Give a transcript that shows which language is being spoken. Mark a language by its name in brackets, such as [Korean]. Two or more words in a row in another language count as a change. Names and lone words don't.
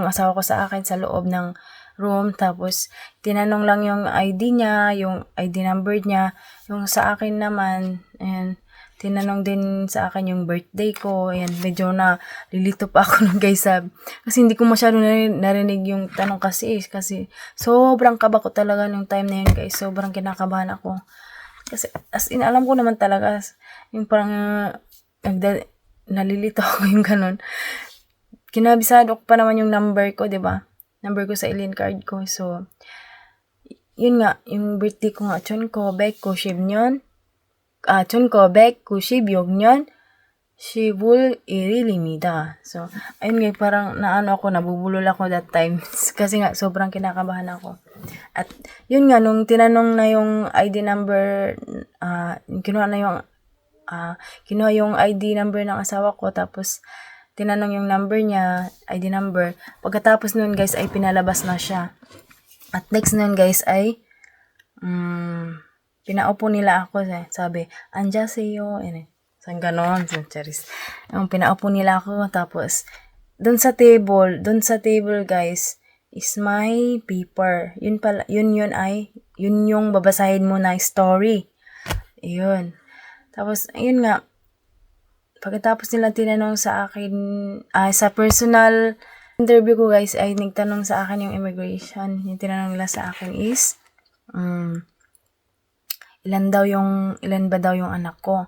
[Filipino] asawa ko sa akin sa loob ng room, tapos tinanong lang yung ID niya, yung [English] ID number [Filipino] niya, yung sa akin naman, and tinanong din sa akin yung birthday ko, ayan, medyo na lilito pa ako nun guys, kasi hindi ko masyado narinig yung tanong kasi sobrang kaba ko talaga nung time na yun guys, sobrang kinakabahan ako, kasi [English] as in, [Filipino] alam ko naman talaga, yung parang, nalilito ako yung ganun, kinabisado ko pa naman yung number ko, diba, number ko sa [English] alien card [Filipino] ko, so, yun nga, yung birthday ko nga, chon ko, bek ko, shibnyon, [Korean] 1996년 10월 1일입니다. [Filipino] So, ayun nga, parang naano ako, nabubulol ako [English] that time. [Filipino] Kasi nga, sobrang kinakabahan ako. At, yun nga, nung tinanong na yung [English] ID number, [Filipino] kinuha yung [English] ID number [Filipino] ng asawa ko, tapos, tinanong yung number niya, [English] ID number. [Filipino] Pagkatapos nun, guys, ay pinalabas na siya. At next nun, guys, ay, pinaupo nila ako, sabi, 안녕하세요, san ganon, charis. Yung pinaupo nila ako, tapos, dun sa table guys, [English] is my paper. [Filipino] Yun yung babasahin mo na story. Yun. Tapos, ayun nga, pagkatapos nila tinanong sa akin, sa [English] personal interview [Filipino] ko guys, ay nagtanong sa akin yung immigration. Yung tinanong nila sa akin is, [English] ilan ba [Filipino] daw yung anak ko?